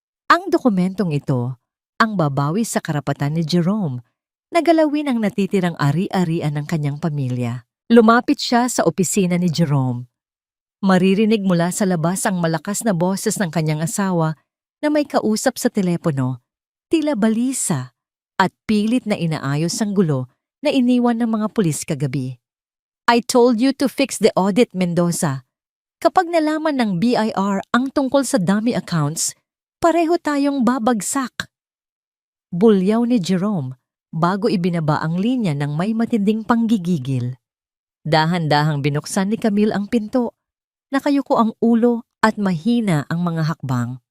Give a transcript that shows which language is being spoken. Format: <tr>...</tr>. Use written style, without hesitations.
<tl>Ang dokumentong ito ang babawi sa karapatan ni Jerome na galawin ang natitirang ari-arian ng kanyang pamilya. Lumapit siya sa opisina ni Jerome. Maririnig mula sa labas ang malakas na boses ng kanyang asawa na may kausap sa telepono, tila balisa at pilit na inaayos ang gulo na iniwan ng mga pulis kagabi.</tl> <en>I told you to fix the audit, Mendoza.</en> <tl>Kapag nalaman ng BIR ang tungkol sa dummy accounts, pareho tayong babagsak. Bulyaw ni Jerome bago ibinaba ang linya ng may matinding panggigigil. Dahan-dahang binuksan ni Camille ang pinto. Nakayuko ang ulo at mahina ang mga hakbang.</tl>